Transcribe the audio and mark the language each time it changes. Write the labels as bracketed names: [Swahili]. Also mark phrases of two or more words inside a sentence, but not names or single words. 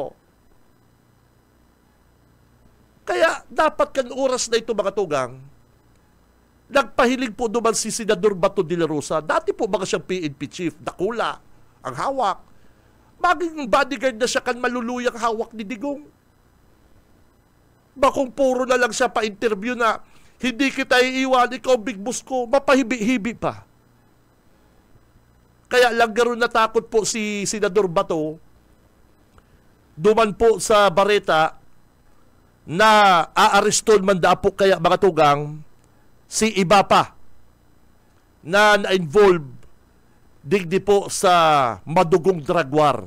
[Bikol] Kaya dapat kan oras na ito mga tugang, nagpahiling po naman si Senador Bato de la Rosa. Dati po mga siyang PNP chief, dakula, ang hawak. Maging bodyguard na siya kan maluluyang hawak ni Digong. Bakong puro na lang siya pa-interview na, [Filipino] hindi kita iiwan, ikaw [English] big boss [Bikol] ko, mapahibi-hibi pa. Kaya lang gano'n natakot po si Senador Bato, duman po sa Bareta, na aareston man da po kaya mga tugang, si iba pa na na-involve digdi po sa madugong drug war.